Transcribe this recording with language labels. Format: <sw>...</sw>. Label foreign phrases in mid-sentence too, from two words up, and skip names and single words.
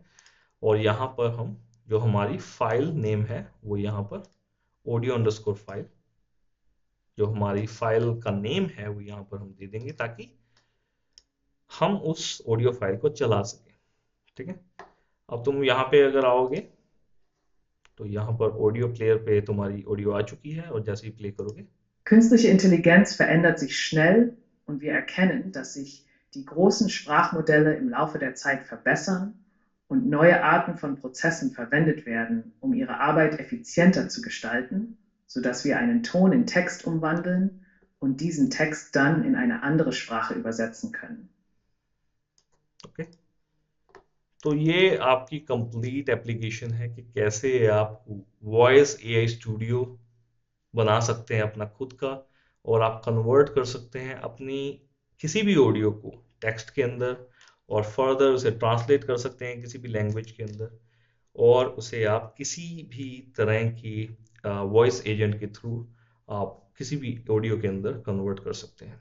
<hi>और यहाँ पर हम जो हमारी</hi> <en>file name</en> <hi>है वो यहाँ पर</hi> <en>audio underscore file,</en> <hi>जो हमारी फाइल का नेम है वो यहाँ पर हम दे देंगे ताकि हम उस</hi> <en>audio file</en> <hi>को चला सकें, ठीक है। अब तुम यहाँ पे अगर आओगे तो यहाँ पर</hi> <en>audio player</en> <hi>पे तुम्हारी ऑडियो आ चुकी है और जैसे ही प्ले करोगे,</hi> <de>Künstliche Intelligenz verändert sich schnell und wir erkennen, dass sich die großen Sprachmodelle im Laufe der Zeit verbessern und neue Arten von Prozessen verwendet werden, um ihre Arbeit effizienter zu gestalten, sodass wir einen Ton in Text umwandeln und diesen Text dann in eine andere Sprache übersetzen können.</de> <hi>ओके। तो ये आपकी</hi> <en>complete application</en> <hi>है कि कैसे आप</hi> <en>voice AI studio</en> <hi>बना सकते हैं अपना खुद का, और आप कन्वर्ट कर सकते हैं अपनी किसी भी ऑडियो को टेक्स्ट के अंदर, और फर्दर उसे ट्रांसलेट कर सकते हैं किसी भी लैंग्वेज के अंदर, और उसे आप किसी भी तरह की</hi> <en>voice agent</en> <hi>के थ्रू आप किसी भी ऑडियो के अंदर कन्वर्ट कर सकते हैं।</hi>